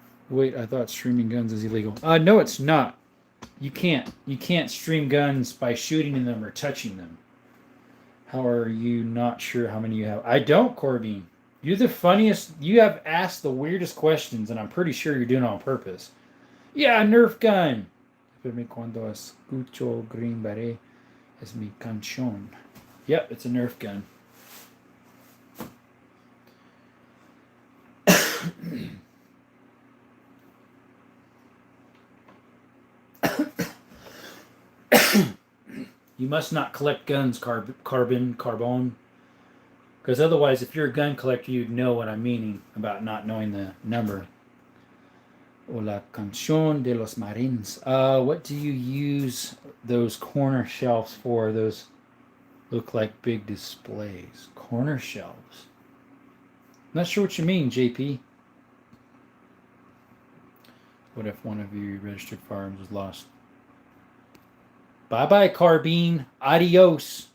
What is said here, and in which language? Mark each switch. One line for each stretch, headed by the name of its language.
English: Wait, I thought streaming guns is illegal. No, it's not. You can't. You can't stream guns by shooting them or touching them. How are you not sure how many you have? I don't, Corbin. You're the funniest. You have asked the weirdest questions, and I'm pretty sure you're doing it on purpose. Yeah, Nerf gun.
Spanish: Cuando escucho Green Beret es mi canción.
English: Yep, it's a Nerf gun. You must not collect guns, Carbon. Because otherwise, if you're a gun collector, you'd know what I'm meaning about not knowing the number.
Spanish: O la canción de los marines.
English: What do you use those corner shelves for? Those look like big displays. Corner shelves. Not sure what you mean, JP. What if one of your registered firearms was lost? Bye-bye, Carbine. Adios.